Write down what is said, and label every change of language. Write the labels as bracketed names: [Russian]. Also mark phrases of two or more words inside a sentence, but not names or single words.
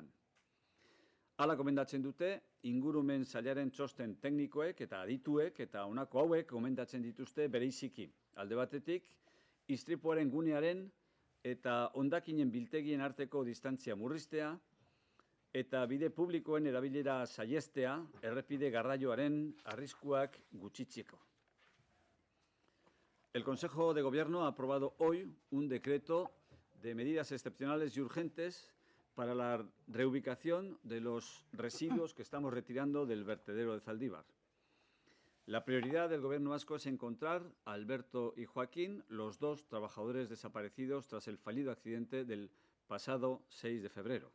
[Basque] Hala gomendatzen dute, ingurumen sailaren txosten teknikoek eta adituek eta honako hauek gomendatzen dituzte bereiziki. Alde batetik, istripuaren gunearen eta hondakinen biltegien arteko distantzia murriztea eta bide publikoen erabilera saihestea errepide garraioaren arriskuak gutxitzeko. [Spanish] El Consejo de Gobierno ha aprobado hoy un decreto de medidas excepcionales y urgentes para la reubicación de los residuos que estamos retirando del vertedero de Zaldívar. La prioridad del Gobierno vasco es encontrar a Alberto y Joaquín, los 2 trabajadores desaparecidos tras el fallido accidente del pasado 6 de febrero.